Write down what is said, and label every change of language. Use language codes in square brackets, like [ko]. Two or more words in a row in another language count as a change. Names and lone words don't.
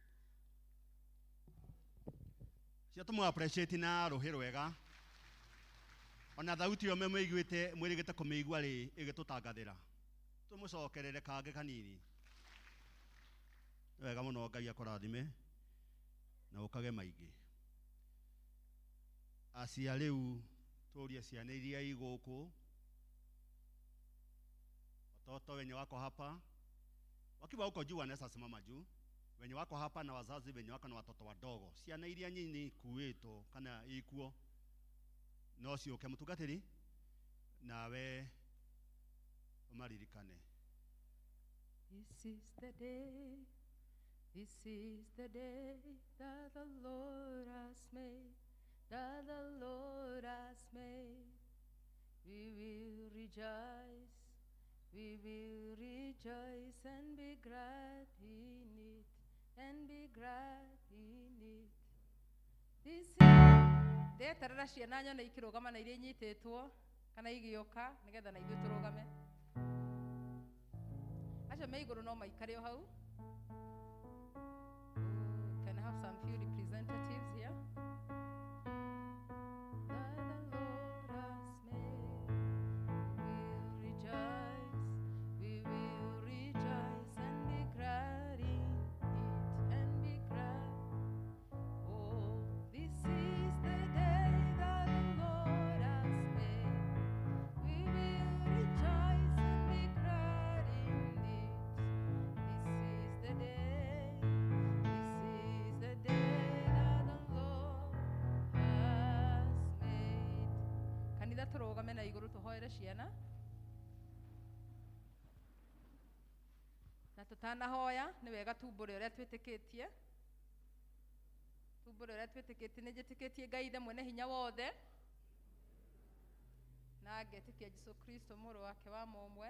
[ki] Cia tũmũ appreciate na rũhĩ rwega ona thauti yo memũiguĩte mwĩrĩgĩte kũmĩigua rĩ ĩgĩtũtangathĩra. Tũmũcokerere kangĩ kanini. Wega mũno, Ngai akũrathime na ũkage maingĩ. Acia rĩu tũrie ciana iria igũkũ, [sw] watoto wenye wako hapa wakiwa huko juu wanaweza simama juu, wenye wako hapa na wazazi wenye wako na watoto wadogo, [ki] ciana iria nyinyi kuĩtwo kana ikuo no ciuke mutungatiri nawe umaririkane. [en] This is the day, this is the day that the Lord has made, that the Lord has made. We will rejoice and be glad in it, and be glad in it. This is [ki] ndeterera ciana nyone ikirugama na iria inyitetwo kana igioka nigetha na ithuĩ tũrũgame. Acha me igũrũ no maikare o hau. [en] Can I have some few representatives here? That the Lord has made, we will rejoice and be glad in it, and be glad. Oh, this is the day that the Lord has made. We will rejoice and be glad in it. This is the day that the Lord has made. [ki] Kanitha tũrũgame na igũrũ tũhoere ciana. Na tutanahoya nĩ wega tumbũre ũrĩa twĩtĩkĩtie. Tumbũre ũrĩa twĩtĩkĩtie nĩ njĩtĩkĩtie Ngai ithe mwene hinya wothe. Na ngetĩkia Jesũ Kristo mũrũ wake wa mũmwe.